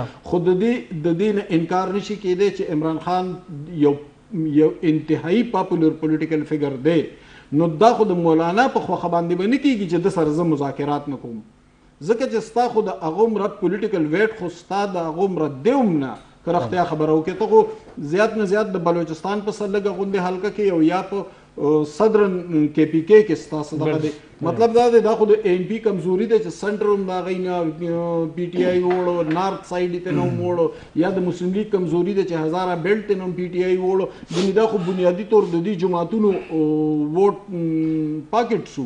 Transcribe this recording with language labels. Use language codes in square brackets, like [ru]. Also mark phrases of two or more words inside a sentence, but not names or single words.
[ps] خو د دې نه انکار نشي کېدی چې عمران خان یو انتهایی [en] popular political figure [ps] دی. نو دا خو د مولانا په خوښه باندې به نه کېږي چې د سره زه مذاکرات نه کوم, ځکه چې ستا خو د هغه عمره [en] political weight [ps] خو ستا د هغه عمره دی هم نه. که رښتیا خبره وکړې ته خو زیات نه زیات د بلوچستان په سر لږه غوندې حلقه کې او یا په [en] southern KP [ps] کې ستاسو دغه دی. مطلب دا دی دا خو د ایم پی کمزوري دی چې سنټر هم د هغې نه پی ټي آی ووړو, [en] north side [ps] یې ته نه هم ووړو, یا د مسلم لیگ کمزوري دی چې هزاره بیلټ ته نه هم پی ټي آی ووړو. یعنې دا خو بنیادي طور د دې جماعتونو [en] vote pocket [ps] سو.